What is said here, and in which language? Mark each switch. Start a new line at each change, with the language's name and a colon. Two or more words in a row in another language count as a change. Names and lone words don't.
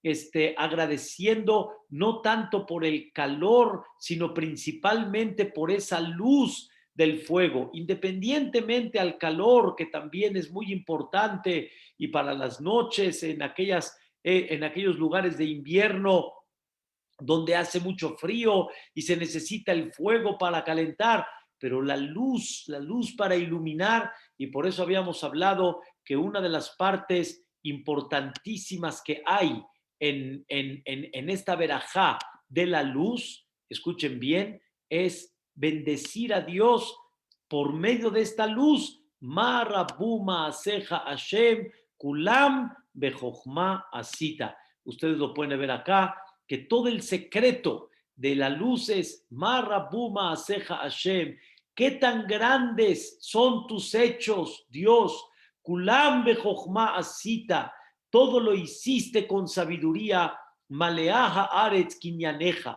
Spanish: agradeciendo no tanto por el calor, sino principalmente por esa luz del fuego, independientemente al calor, que también es muy importante, y para las noches en aquellos lugares de invierno donde hace mucho frío y se necesita el fuego para calentar, pero la luz para iluminar. Y por eso habíamos hablado que una de las partes importantísimas que hay en esta verajá de la luz, escuchen bien, es bendecir a Dios por medio de esta luz.
Hebrew: מה רבו מעשיך השם, כולם בחכמה עשית.
Spanish: Ustedes lo pueden ver acá, que todo el secreto de la luz es
Hebrew: מה רבו מעשיך השם.
Spanish: ¿Qué tan grandes son tus hechos, Dios?
Hebrew: כולם בחכמה עשית.
Spanish: Todo lo hiciste con sabiduría.
Hebrew: מלאה הארץ קנייניך.